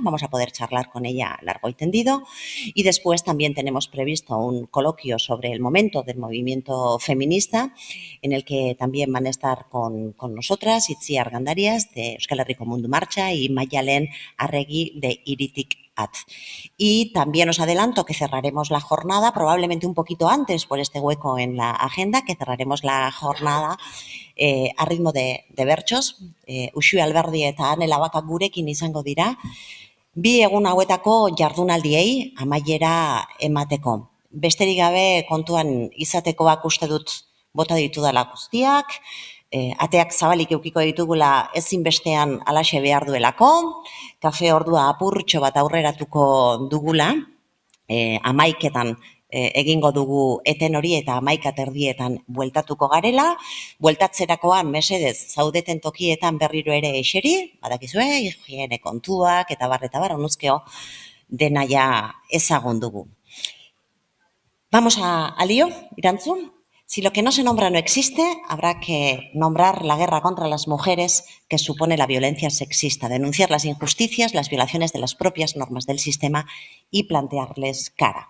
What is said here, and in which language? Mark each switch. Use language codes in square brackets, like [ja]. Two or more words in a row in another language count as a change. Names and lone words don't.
[es] Vamos a poder charlar con ella largo y tendido. Y después también tenemos previsto un coloquio sobre el momento del movimiento feminista, en el que también van a estar con nosotras Itziar Gandarias, de Euskal Herriko Mundu Marcha, y Mayalen Arregui, de Iritik At. Y también os adelanto que cerraremos la jornada, probablemente un poquito antes por este hueco en la agenda, que cerraremos la jornada a ritmo de bertsos. [eu] Uxue Alberdi eta Ane Labakak gurekin izango dira, bi egun hauetako jardunaldiei amaiera emateko. Besterik gabe kontuan izatekoak uste dut bota ditudala guztiak, ateak zabalik eukiko ditugula ezinbestean alaxe behar duelako, kafe ordua apurtxo bat aurreratuko dugula, 11etan egingo dugu eten hori eta 11:30 bueltatuko garela. Bueltatzerakoan mesedez zaudeten tokietan berriro ere eseri, badakizue, higiene kontuak eta bar, honuzkeo dena ja ezagun dugu. [es] Vamos al lío, Irantzun. Si lo que no se nombra no existe, habrá que nombrar la guerra contra las mujeres que supone la violencia sexista, denunciar las injusticias, las violaciones de las propias normas del sistema y plantearles cara.